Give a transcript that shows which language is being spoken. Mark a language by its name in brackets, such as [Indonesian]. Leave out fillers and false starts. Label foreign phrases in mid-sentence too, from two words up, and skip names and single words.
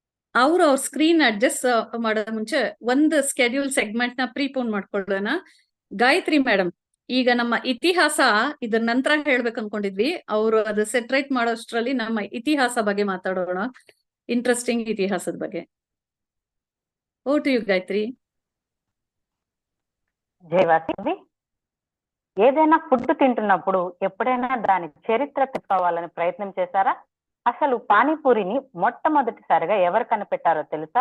[Kannada] ಅವ್ರ [English] screen adjust [Kannada] ಮಾಡೋ ಮುಂಚೆ ಒಂದು [English] schedule segment [Kannada] ನ ಪ್ರೀಪೋನ್ ಮಾಡ್ಕೊಳ್ಳೋಣ. ಗಾಯತ್ರಿ ಮೇಡಮ್, ಈಗ ನಮ್ಮ ಇತಿಹಾಸ ಇದ್ರ ನಂತರ ಹೇಳ್ಬೇಕು ಅನ್ಕೊಂಡಿದ್ವಿ, ಅವರು ಅದು ಸೆಟ್ರೇಟ್ ಮಾಡೋಷ್ಟ್ರಲ್ಲಿ ನಮ್ಮ ಇತಿಹಾಸ ಬಗ್ಗೆ ಮಾತಾಡೋಣ, ఇంట్రెస్టింగ్ ఇతిహాసದ ಬಗ್ಗೆ. [English] over to you గాయత్రి. [Telugu] జయవాసి, ఏదైనా ఫుడ్ తింటున్నప్పుడు ఎప్పుడైనా దాని చరిత్ర తెలుసుకోవాలని ప్రయత్నం చేశారా? అసలు పానీపూరిని మొట్టమొదటిసారిగా ఎవరు కనిపెట్టారో తెలుసా?